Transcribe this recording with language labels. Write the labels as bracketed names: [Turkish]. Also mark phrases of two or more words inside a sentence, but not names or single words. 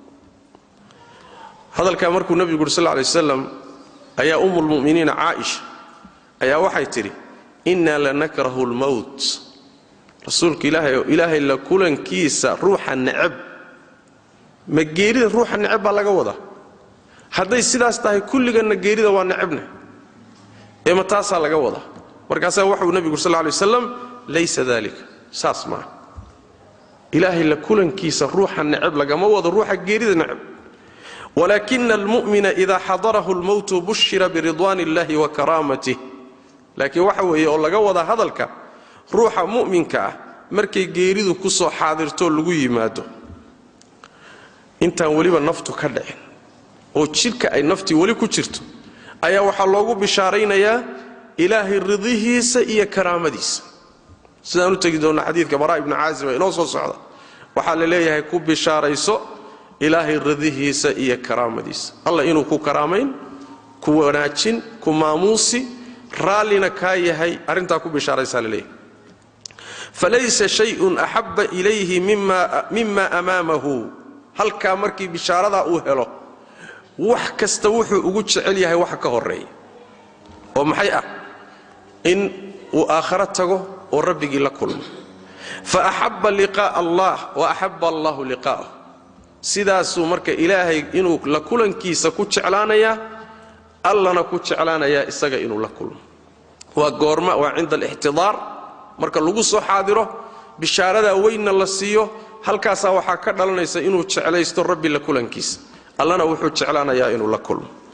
[Somali] hadalka markuu nabigu [Arabic] صلى الله عليه وسلم [Somali] ayaa [Arabic] أم المؤمنين [Somali] Aisha ayaa waxay tiri [Arabic] إنا لنكره الموت [Somali] rasuulka ilaahay la kulankiisa ruuxa nacab ma geerida ruuxa nacab laga wada haday sidaas tahay kulligana geerida waa nacabna ee ma taasa laga wada markaas waxa uu nabigu [Arabic] صلى الله عليه وسلم ليس ذلك [Somali] saasma ilaahay la kulankiisa ruuxa nacab laga ma wada ruuxa geerida nacab [Arabic] ولكن المؤمن إذا حضره الموت بشر برضوان الله وكرامته لكن [Somali] waxa weeye oo laga wada hadalka ruuxa muuminka ah markay geeridu ku soo xaadirto lagu yimaado intaan weliba naftu ka dhicin oo jidhka ay naftii weli ku jirto ayaa waxaa loogu bishaaraynayaa ilaahay ridihiisa iyo karaamadiisa sidaan u tagi doona xadiidka baraa ibn caazib ee inoo soo socda waxaa la leeyahay ku bishaarayso ilaahay ridihiisa iyo karaamadiisa alla inuu ku karaamayn ku wanaajin ku maamuusi raallina kaa yahay arrintaa ku bishaaraysaa la leeyahay [Arabic] فليس شيء أحب إليه مما أمامه [Somali] halkaa markii bishaaradaa uu helo wax kasta wuxuu ugu jecel yahay waxa ka horeeya oo maxay ah in uu aakhira tago oo rabbigii la kulmo [Arabic] فأحب لقاء الله وأحب الله لقاءه [Somali] sidaasuu marka ilaahay inuu la kulankiisa ku jeclaanaya allana ku jeclaanaya isaga inuu la kulmo waa goorma waa [Arabic] عند الاحتضار [Somali] marka lagu soo xaadiro bishaarada weynna la siiyo halkaas waxa ka dhalanaysa inuu jeclaysto rabbi la kulankiisa allana wuxuu jeclaanayaa inuu la kulmo